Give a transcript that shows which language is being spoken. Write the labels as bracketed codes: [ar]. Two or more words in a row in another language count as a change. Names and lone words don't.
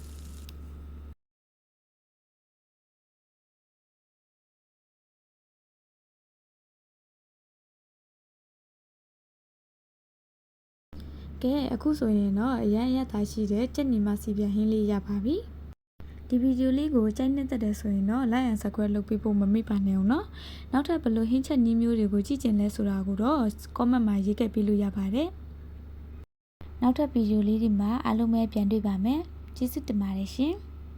[my] ကဲအခုဆိုရင်တော့အရန်ရသာရှိတဲ့ကြက်နီမစီပြန်ဟ င်းလေးရပါပြီဒီဗီဒီယိုလေးကိုကြိုက်နေတတ်တယ်ဆိုရင်တော့ [en] like and subscribe [my] လုပ်ပေးဖို့မမေ့ပါနဲ့အောင်နော်နောက်ထပ်ဘယ်လိုဟင်းချက်နည်းမျိုးတွေကိုကြည့်ကျင်လဲဆိုတာကိုတော့ comment မှာရေးခဲ့ပေးလို့ရပါတယ်နောက်ထပ်ဗီဒီယိုလေးတွေမှာအားလုံးပဲပြန်တွေ့ပါမယ်ကျေးဇူးတင်ပါတယ်ရှင်